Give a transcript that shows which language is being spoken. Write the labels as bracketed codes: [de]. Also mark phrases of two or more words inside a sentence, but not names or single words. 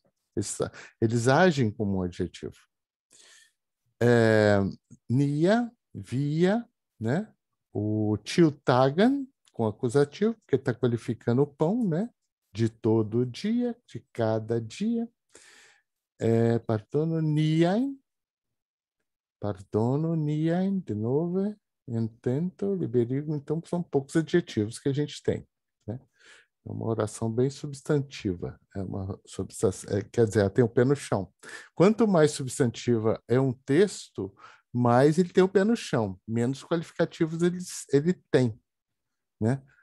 [pt] Eles agem como um adjetivo. [eo] Nia, via, né? [pt] O tiltagan, com acusativo, porque está qualificando o pão, né? De todo dia, de cada dia. [eo] pardono, niain, de novo, intento, liberigo. [pt] Então, são poucos adjetivos que a gente tem, né? É uma oração bem substantiva. Quer dizer, ela tem o pé no chão. Quanto mais substantiva é um texto, mais ele tem o pé no chão, menos qualificativos ele tem, né?